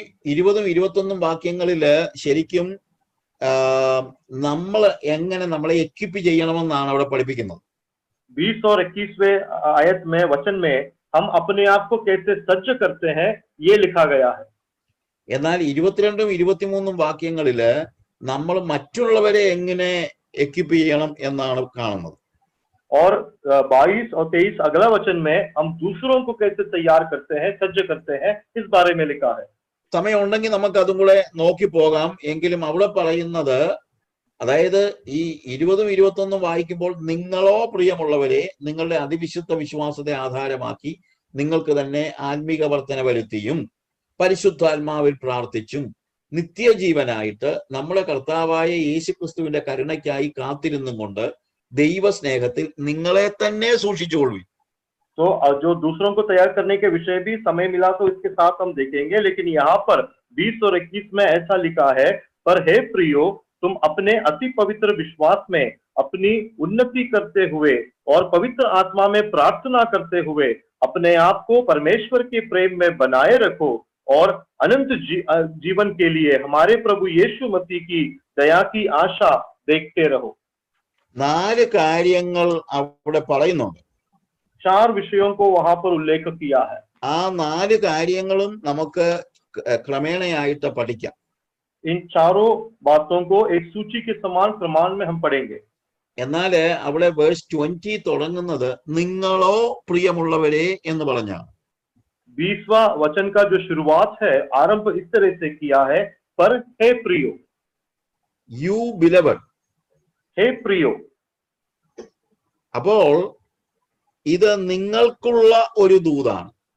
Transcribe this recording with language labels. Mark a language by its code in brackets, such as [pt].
[ml] 20-21 വാക്യങ്ങളില് ശരിക്കും നമ്മൾ എങ്ങനെ നമ്മളെ എക്വിപ്പ് ചെയ്യണമെന്നാണ് അവിടെ പഠിപ്പിക്കുന്നത്. [hi] 20 और 21वें आयत में वचन में हम अपने आप को कैसे सज्ज करते हैं ये लिखा गया है. [ml] എന്നാൽ 22-23 വാക്യങ്ങളില് നമ്മൾ മറ്റുള്ളവരെ എങ്ങനെ എക്വിപ്പ് ചെയ്യണം എന്നാണ് കാണുന്നത്. [hi] और 22 और 23 अगला वचन में हम दूसरों को कैसे तैयार करते हैं, सज्ज करते हैं, इस बारे में लिखा है. [ml] സമയമുണ്ടെങ്കിൽ നമുക്ക് അതും കൂടെ നോക്കി പോകാം. എങ്കിലും അവിടെ പറയുന്നത്, അതായത് ഈ 20-21 വായിക്കുമ്പോൾ, നിങ്ങളോ പ്രിയമുള്ളവരെ നിങ്ങളുടെ അതിവിശുദ്ധ വിശ്വാസത്തെ ആധാരമാക്കി നിങ്ങൾക്ക് തന്നെ ആത്മീക വർധന വരുത്തിയും പരിശുദ്ധാത്മാവിൽ പ്രാർത്ഥിച്ചും നിത്യജീവനായിട്ട് നമ്മുടെ കർത്താവായ യേശുക്രിസ്തുവിന്റെ കരുണയ്ക്കായി കാത്തിരുന്നും കൊണ്ട് ദൈവസ്നേഹത്തിൽ നിങ്ങളെ തന്നെ സൂക്ഷിച്ചുകൊള്ളുവിൻ. [hi] तो जो दूसरों को तैयार करने के विषय भी समय मिला तो इसके साथ हम देखेंगे, लेकिन यहाँ पर 20 और 21 में ऐसा लिखा है, पर हे प्रियो, तुम अपने अति पवित्र विश्वास में अपनी उन्नति करते हुए और पवित्र आत्मा में प्रार्थना करते हुए अपने आप को परमेश्वर के प्रेम में बनाए रखो और अनंत जीवन के लिए हमारे प्रभु यीशु मसीह की दया की आशा देखते रहो. [ml] 4 കാര്യങ്ങൾ അവിടെ പറയുന്നുണ്ട്. [hi] 4 विषयों को वहां पर उल्लेख किया है. [ml] ആ 4 കാര്യങ്ങളും നമുക്ക് ക്രമേണയായിട്ട് പഠിക്കാം. [hi] इन चारों बातों को एक सूची के समान प्रमाण में हम पढ़ेंगे. [ml] എന്നാൽ അവിടെ വേഴ്സ് 20 തുടങ്ങുന്നത് നിങ്ങളോ പ്രിയമുള്ളവരെ എന്ന് പറഞ്ഞാണ്. [hi] 20वां वचन का जो शुरुआत है, आरंभ इस तरह से किया है, पर हे प्रियो. [ml] U beloved. [hi] हे प्रियो. [ml] അപ്പോൾ ഇത് നിങ്ങൾക്കുള്ള ഒരു ദൂതാണ്.